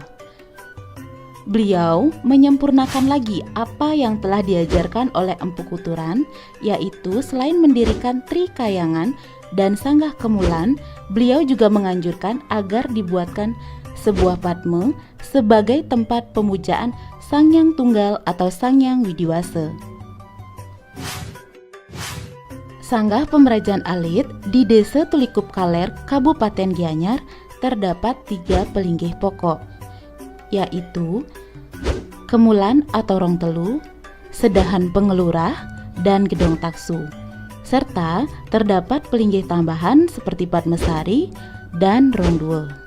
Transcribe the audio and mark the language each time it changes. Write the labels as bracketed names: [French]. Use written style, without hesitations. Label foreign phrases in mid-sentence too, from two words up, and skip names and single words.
[Indonesian] Beliau menyempurnakan lagi apa yang telah diajarkan oleh Empu Kuturan, yaitu selain mendirikan Tri Kayangan dan Sanggah Kemulan, beliau juga menganjurkan agar dibuatkan sebuah padme sebagai tempat pemujaan Sangyang Tunggal atau Sangyang Widiwasa. Sanggah Pemerajan Alit di Desa Tulikup Kaler, Kabupaten Gianyar terdapat 3 pelinggih pokok, yaitu Kemulan atau Rong Telu, Sedahan Pengelurah, dan Gedong Taksu. Serta terdapat pelinggih tambahan seperti Padmesari dan Rong Dua.